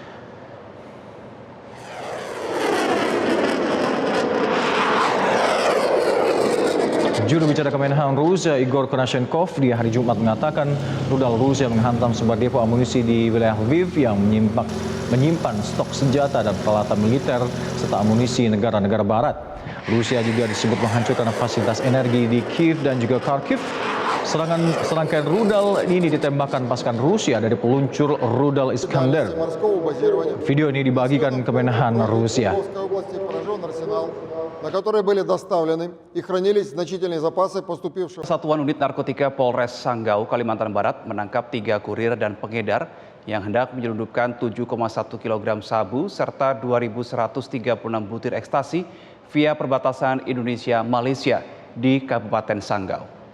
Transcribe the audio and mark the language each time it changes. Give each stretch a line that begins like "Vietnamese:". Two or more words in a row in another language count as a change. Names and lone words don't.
Indonesian: Juru bicara Kemenhan Rusia Igor Konashenkov di hari Jumat mengatakan rudal Rusia menghantam sebuah depo amunisi di wilayah Lviv yang menyimpan stok senjata dan peralatan militer serta amunisi negara-negara barat. Rusia juga disebut menghancurkan fasilitas energi di Kiev dan juga Kharkiv. Serangkaian rudal ini ditembakkan pasukan Rusia dari peluncur rudal Iskander. Video ini dibagikan Kemenhan Rusia.
Russian: На которые были доставлены и хранились значительные запасы поступивших.
Indonesian: Satuan Unit Narkotika Polres Sanggau, Kalimantan Barat menangkap 3 kurir dan pengedar yang hendak menyelundupkan 7,1 kg sabu serta 2.136 butir ekstasi via perbatasan Indonesia-Malaysia di Kabupaten Sanggau.